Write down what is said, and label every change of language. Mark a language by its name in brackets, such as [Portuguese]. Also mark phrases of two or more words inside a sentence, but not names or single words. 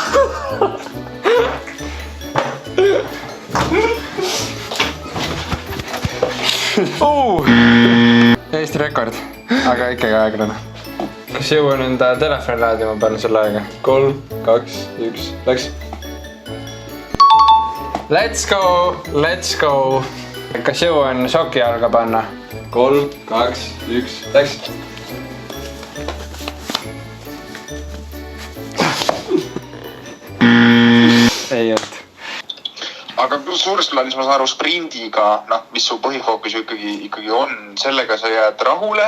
[Estonian] Eesti rekord, aga ikkagi aeglane. Kas jõuan enda telefoni laadima panna selle aega? 3, 2, 1, läks! [English] Let's go, let's go! [Estonian] Kas jõuan šoki jalga panna? 3, 2, 1, läks! Ei olnud. Aga suures plaanis ma saan aru sprindiga, mis su põhifookus ju ikkagi on, sellega sa jääd rahule?